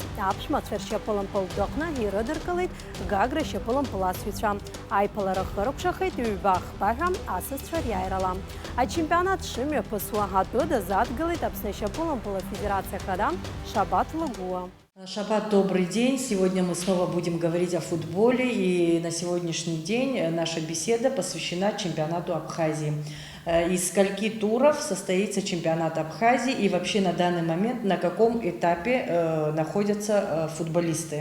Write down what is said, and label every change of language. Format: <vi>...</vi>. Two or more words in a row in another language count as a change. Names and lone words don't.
<ab>Аԥшәмацәа ршьапылампыл дыҟны ирыдыркылеит Гагра шьапылампыл асҩцәа. Аиԥылара хыркәшахеит ҩба ахбаҳәа асасцәа риааирала. Ачемпионат шымҩаԥысуа атәы дазадгылеит Аԥсны шьапылампыл Федерациа Хада Шабат Лагуа. Шабат,</ab> <ru>добрый день. Сегодня мы снова будем говорить о футболе. И на сегодняшний день наша беседа посвящена чемпионату Абхазии. Из скольки туров состоится чемпионат Абхазии и вообще на данный момент на каком этапе находятся футболисты?</ru>